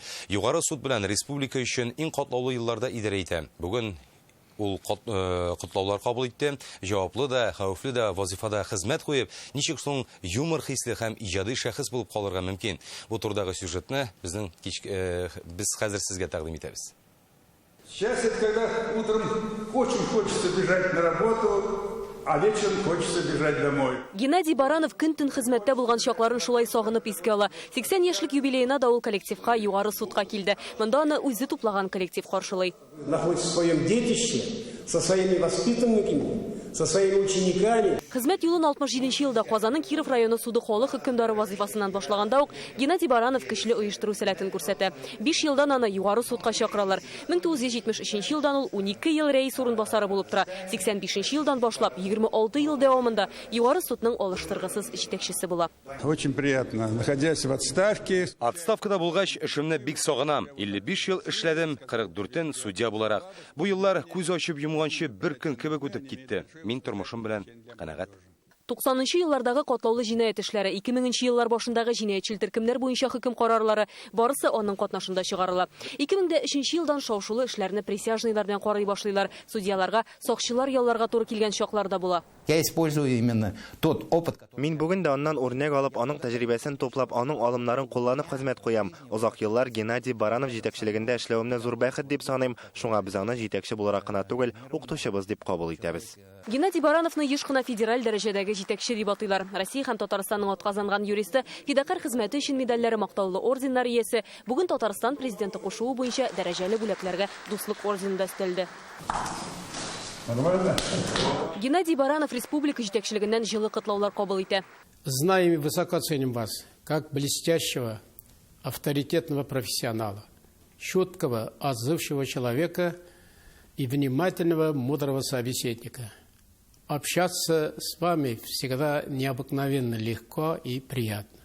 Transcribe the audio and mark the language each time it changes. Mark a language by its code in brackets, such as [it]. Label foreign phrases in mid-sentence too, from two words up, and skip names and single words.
[tt] Югары суд белән республика өчен иң катлаулы елларда идарә итә. Бүген ул котлаулар кабул итте. Җаваплы да, хәвефле дә вазифада хезмәт куеп, ничек соң юмор хисле һәм иҗади шәхес булып калырга мөмкин. Бу турдагы сюжетны без хәзер сезгә тәкъдим итәбез. [ru] Сейчас это когда утром очень хочется бежать на работу, а вечером хочется бежать домой. [tt] Геннадий Баранов күн-төн хезмәттә булган чакларын шулай сагынып искә ала. 80 яшьлек юбилейна да ул коллективка югары судка килде. Монда аны үзе туплаган коллектив каршылый. [ru] Находится в своем детище, со своими воспитанниками, со своими учениками. [tt] Хезмәт юлын 67 елда Казанның Киров районы суды халык хөкемдары вазифасыннан башлаганда ук Геннадий Баранов көчле оештыру сәләтен күрсәтә. 5 елдан аны югары судка чакыралар. 1973 елдан ул 12 ел рәис урынбасары булып тора. 85 елдан башлап 26 ел дәвамында югары судның алыштыргысыз җитәкчесе була. [ru] Очень приятно, находясь в отставке. [tt] Отставкада булгач эшемне бик сагынам. 55 ел эшләдем, 44-тен судья буларак. Бу еллар күз ачып йомганчы бер көн кебек үтеп китте. Мин тормышым белән канәгать. 90-нчы еллардагы катлаулы җинаять эшләре, 2000нче еллар башындагы җинаятьчел төркемнәр буенча хөкем карарлары барысы аның катнашында чыгарыла. 2003 елдан шаушулы эшләрне присяжныйлар белән карый башлыйлар. Судьяларга, сакчылар ялларга туры килгән чакларда була. [ru] Я использую именно тот опыт. [tt] Мин бүген дә аннан үрнәк алып, аның тәҗрибәсен топлап, аның алымнарын кулланып хезмәт куям. Озак еллар Геннадий Баранов җитәкчелегендә эшләвемне зур бәхет дип саныйм. Шуңа без аны җитәкче буларак кына түгел, укытучыбыз дип кабул итәбез. Геннадий Барановны еш кына федераль дәрәҗәдәге җитәкче дип атыйлар. Россия һәм Татарстанның атказанган юристы, фидакар хезмәте өчен медальләре, мактаулы орденнар иясе, бүген Татарстан президенты кушуы буенча дәрәҗәле бүләкләргә дуслык орденында өстәлде. Геннадий Баранов республика җитәкчелегеннән җылы котлаулар кабул итә. [ru] Знаем и высоко ценим вас, как блестящего, авторитетного профессионала, чуткого, отзывчивого человека и внимательного, мудрого собеседника. Общаться с вами всегда необыкновенно легко и приятно.